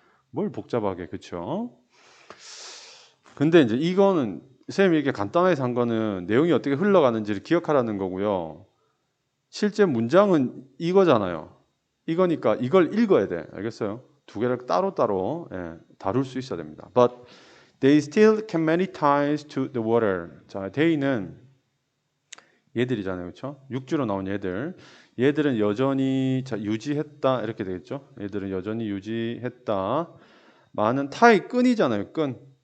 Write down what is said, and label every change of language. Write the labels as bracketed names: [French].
[Korean] 뭘 복잡하게, 그렇죠? 근데 이제 이거는 선생님이 이렇게 간단하게 산 거는 내용이 어떻게 흘러가는지를 기억하라는 거고요. 실제 문장은 이거잖아요. 이거니까 이걸 읽어야 돼. 알겠어요? 두 개를 따로따로 다룰 수 있어야 됩니다. [English] But they still came many times to the water. [Korean] 자, they는 얘들이잖아요. 그렇죠? 육지로 나온 얘들. 얘들은 여전히 유지했다. 이렇게 되겠죠? 얘들은 여전히 유지했다. 많은 타의 끈이잖아요. 끈.